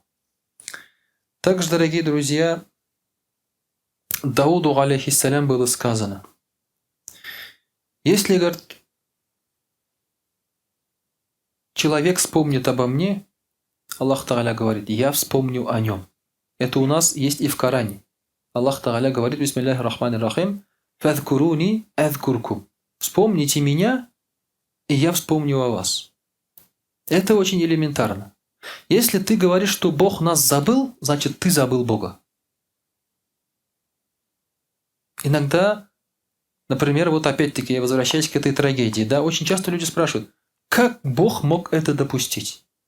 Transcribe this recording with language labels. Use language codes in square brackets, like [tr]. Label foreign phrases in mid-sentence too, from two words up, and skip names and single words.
[ru] Также, дорогие друзья, Дауду, алейхиссалям, было сказано: если, говорит, человек вспомнит обо мне, Аллах Тааля говорит, я вспомню о нем. Это у нас есть и в Коране. Аллах Тааля говорит, [ar] بسم الله الرحمن الرحيم فاذكروني أذكركم. [ru] Вспомните меня, и я вспомню о вас. Это очень элементарно. Если ты говоришь, что Бог нас забыл, значит, ты забыл Бога. Иногда, например, вот опять-таки я возвращаюсь к этой трагедии, да, очень часто люди спрашивают, как Бог мог это допустить?